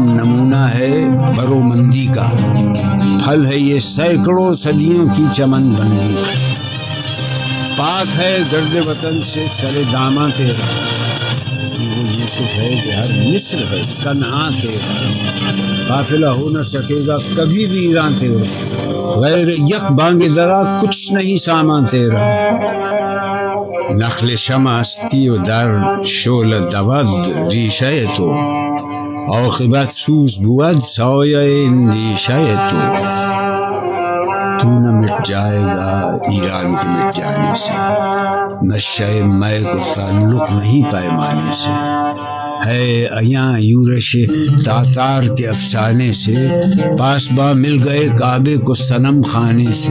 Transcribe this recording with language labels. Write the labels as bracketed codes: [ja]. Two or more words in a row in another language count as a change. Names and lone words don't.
[ur] نمونہ ہے برومندی کا پھل ہے یہ سینکڑوں صدیوں کی چمن بندی پاک ہے گرد وطن سے سر داماں تیرا وہ یوسف ہے کہ ہر مصر ہے کنہاں تیرا قافلہ ہو نہ سکے گا کبھی ویراں تیرا غیر یک بانگ درا کچھ نہیں سامان تیرا [fa] نخل شمع استی و در شعل دود ریشہ تو عاقبت سوز بود سایہ اندیشہ تو [ur] نہ مٹ جائے گا ایران کے مٹ جانے سے نشہ مے کو تعلق نہیں پیمانے سے ہے ایاں یورش تاتار کے افسانے سے پاسباں مل گئے کعبے کو صنم خانے سے